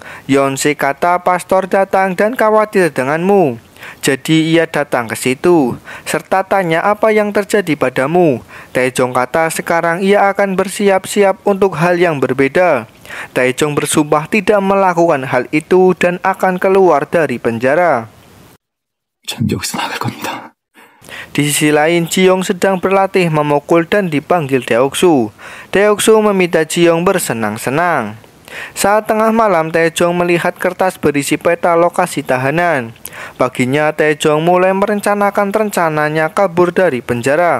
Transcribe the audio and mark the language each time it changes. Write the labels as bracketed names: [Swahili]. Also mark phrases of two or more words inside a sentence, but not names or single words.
[Indonesian] Yongsik kata pastor datang dan khawatir denganmu. Jadi ia datang ke situ serta tanya apa yang terjadi padamu. Taejong kata sekarang ia akan bersiap-siap untuk hal yang berbeda. Taejong bersumpah tidak melakukan hal itu dan akan keluar dari penjara. [Korean] 전 여기서 나갈 겁니다. [Indonesian] Di sisi lain, Jiyong sedang berlatih memukul dan dipanggil Deoksu. Deoksu meminta Jiyong bersenang-senang. Saat tengah malam, Taejong melihat kertas berisi peta lokasi tahanan. Paginya, Taejong mulai merencanakan rencananya kabur dari penjara.